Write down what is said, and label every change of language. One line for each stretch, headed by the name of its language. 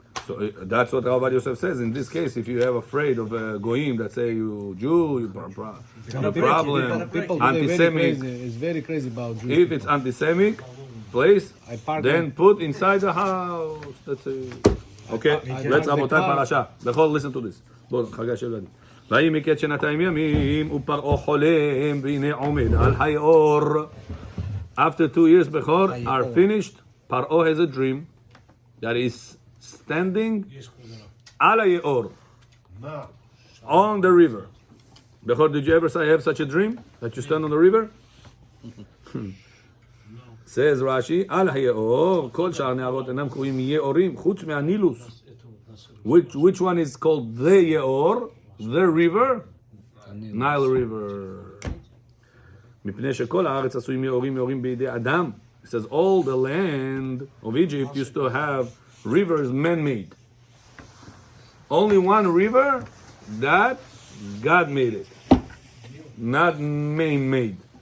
English: So that's what Rabbi Yosef says. In this case, if you have afraid of goyim that say you Jew, you problem, people anti-Semitic. It's very crazy about Jews. If it's anti-Semitic place, then put inside the house. That's it. Okay, let's Abotai Parashat. Bechol, listen to this.
Hebrew: בואו, חגה של ילדים. ויהי מקץ שנתיים ימים, ופרעה חולם, והנה עומד על היאור.
English: After 2 years before are finished, Paro has a dream that is standing
Hebrew: על היאור,
English: on the river. Bechor, did you ever say have such a dream that you stand on the river? Says Rashi,
Hebrew: על היאור, כל שאר נהרות אינם קרויים יאורים, חוץ מהנילוס.
English: Which one is called the Yeor, the river? Nile River.
Hebrew: מפני שכל הארץ עשויים יאורים יאורים בידי אדם.
English: It says all the land of Egypt used to have rivers man-made. Only one river that God made it, not man-made.